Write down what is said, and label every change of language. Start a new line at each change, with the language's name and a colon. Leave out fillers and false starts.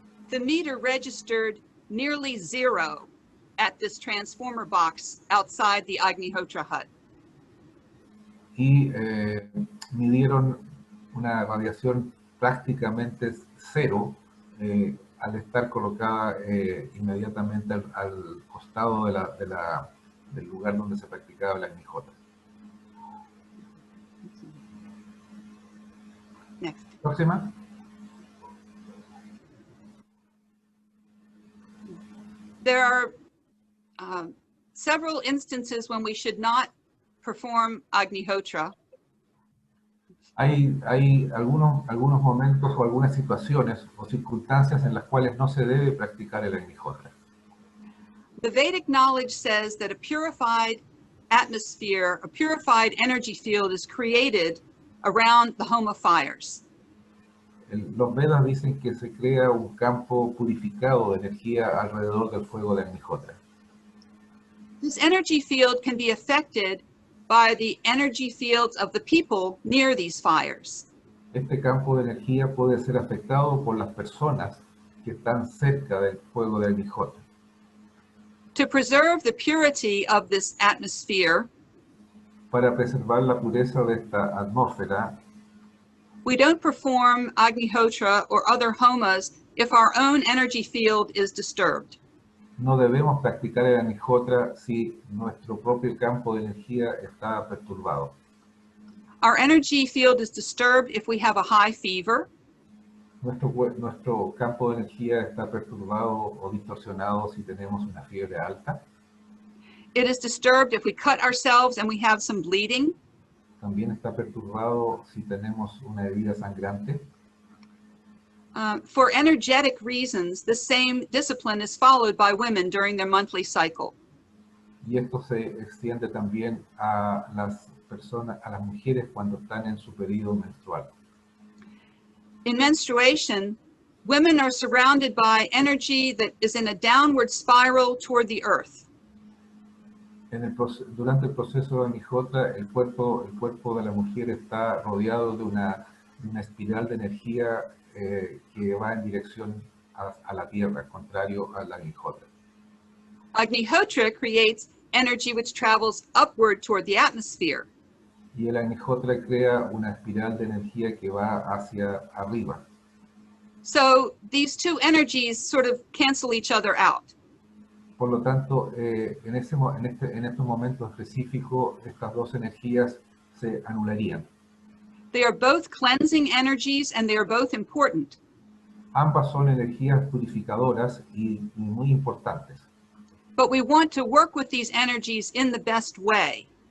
English: The meter registered nearly 0 at this transformer box outside the Agnihotra hut.
Spanish: Y midieron una radiación prácticamente 0 al estar colocada inmediatamente al costado del lugar donde se practicaba la Agnihotra.
English: Next.
Spanish: Próxima.
English: There are several instances when we should not perform Agnihotra.
Spanish: Hay algunos momentos o algunas situaciones o circunstancias en las cuales no se debe practicar el Agnihotra.
English: The Vedic knowledge says that a purified atmosphere, a purified energy field is created around the Homa fires.
Spanish: Los Vedas dicen que se crea un campo purificado de energía alrededor del fuego de Agnihotra.
English: This energy field can be affected by the energy fields of the people near these fires.
Spanish: Este campo de energía puede ser afectado por las personas que están cerca del fuego de Agnihotra.
English: To preserve the purity of this atmosphere,
Spanish: Para preservar la pureza de esta atmósfera,
English: we don't perform Agnihotra or other homas if our own energy field is disturbed.
Spanish: no debemos practicar el Agnihotra si nuestro propio campo de energía está perturbado.
English: Our energy field is disturbed if we have a high fever,
Spanish: Nuestro campo de energía está perturbado o distorsionado si tenemos una fiebre alta.
English: it is disturbed if we cut ourselves and we have some bleeding,
Spanish: También está perturbado si tenemos una herida sangrante.
English: for energetic reasons, the same discipline is followed by women during their monthly cycle.
Spanish: Y esto se extiende también a las personas, a las mujeres cuando están en su periodo menstrual.
English: In menstruation, women are surrounded by energy that is in a downward spiral toward the earth.
Spanish: Durante el proceso de Agnihotra, el cuerpo de la mujer está rodeado de una espiral de energía que va en dirección a la tierra, contrario a la Agnihotra.
English: Agnihotra creates energy which travels upward toward the atmosphere.
Spanish: Y el Agnihotra crea una espiral de energía que va hacia arriba.
English: So these two energies sort of cancel each other out.
Spanish: Por lo tanto, en estos momentos específicos, estas dos energías se anularían.
English: They are both cleansing energies and they are both important.
Spanish: Ambas son energías purificadoras y muy importantes.
English: But we want to work with these energies in the best way.